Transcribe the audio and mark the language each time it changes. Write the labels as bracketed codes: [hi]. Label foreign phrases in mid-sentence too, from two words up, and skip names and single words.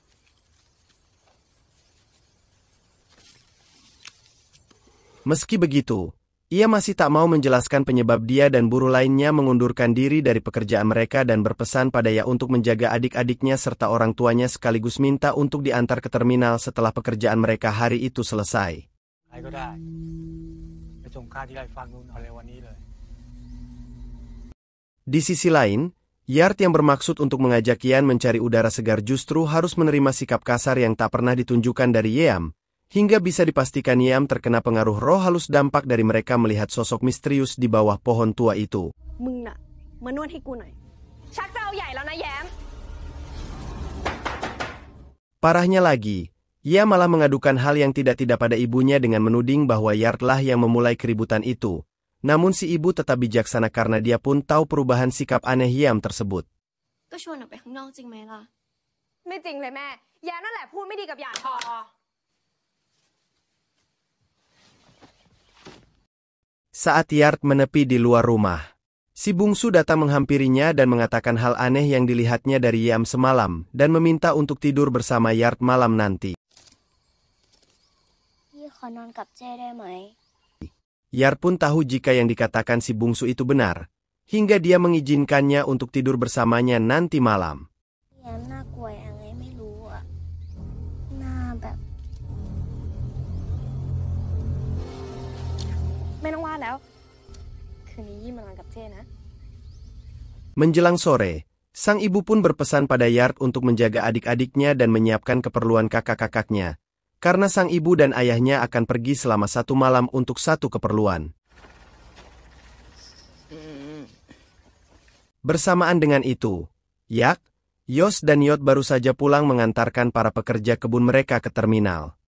[id] Meski begitu, ia masih tak mau menjelaskan penyebab dia dan buruh lainnya mengundurkan diri dari pekerjaan mereka dan berpesan pada Yak untuk menjaga adik-adiknya serta orang tuanya sekaligus minta untuk diantar ke terminal setelah pekerjaan mereka hari itu selesai. [th] ใครก็ได้ไปส่งข้าที่ไร่ฟังนู่นเอาเลยวันนี้เลย [id] Di sisi lain, Yard yang bermaksud untuk mengajak Yan mencari udara segar justru harus menerima sikap kasar yang tak pernah ditunjukkan dari Yam, hingga bisa dipastikan Yam terkena pengaruh roh halus dampak dari mereka melihat sosok misterius di bawah pohon tua itu. [th] มึงน่ะมานวดให้กูหน่อย ชักจะเอาใหญ่แล้วนะแย้ม [id] Parahnya lagi, ia malah mengadukan hal yang tidak-tidak pada ibunya dengan menuding bahwa Yardlah yang memulai keributan itu. Namun si ibu tetap bijaksana karena dia pun tahu perubahan sikap aneh Yam tersebut. [th] ก็ชวนออกไปข้างนอกจริงไหมล่ะ ไม่จริงเลยแม่แย้มนั่นแหละพูดไม่ดีกับหยาดพอ [id] Saat Yard menepi di luar rumah, si bungsu datang menghampirinya dan mengatakan hal aneh yang dilihatnya dari Yam semalam dan meminta untuk tidur bersama Yard malam nanti. [th] พี่ขอนอนกับเจ้ได้ไหม [id] Yard pun tahu jika yang dikatakan si bungsu itu benar, hingga dia mengizinkannya untuk tidur bersamanya nanti malam. [th] แย้มน่ากลัวยังไงไม่รู้อ่ะหน้าแบบ ไม่ต้องว่าแล้ว คืนนี้ยี่มานอนกับเจ้นะ [id] Menjelang sore, sang ibu pun berpesan pada Yard untuk menjaga adik-adiknya dan menyiapkan keperluan kakak-kakaknya, karena sang ibu dan ayahnya akan pergi selama 1 malam untuk satu keperluan. Bersamaan dengan itu, Yak, Yos dan Yot baru saja pulang mengantarkan para pekerja kebun mereka ke terminal.